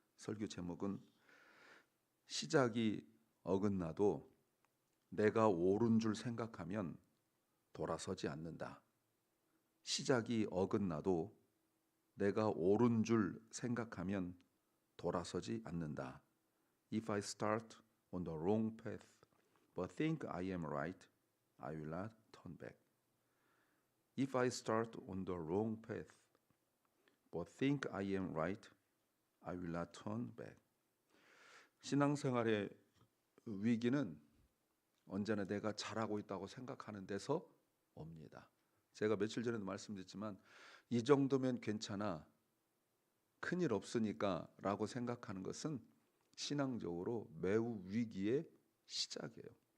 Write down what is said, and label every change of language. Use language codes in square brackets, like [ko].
[ko] 설교 제목은 시작이 어긋나도 내가 옳은 줄 생각하면 돌아서지 않는다. 시작이 어긋나도 내가 옳은 줄 생각하면 돌아서지 않는다. [en] If I start on the wrong path but think I am right, I will not turn back. If I start on the wrong path but think I am right, I will not turn back. [ko] 신앙생활의 위기는 언제나 내가 잘하고 있다고 생각하는 데서 옵니다. 제가 며칠 전에도 말씀드렸지만 이 정도면 괜찮아, 큰일 없으니까 라고 생각하는 것은 신앙적으로 매우 위기의 시작이에요.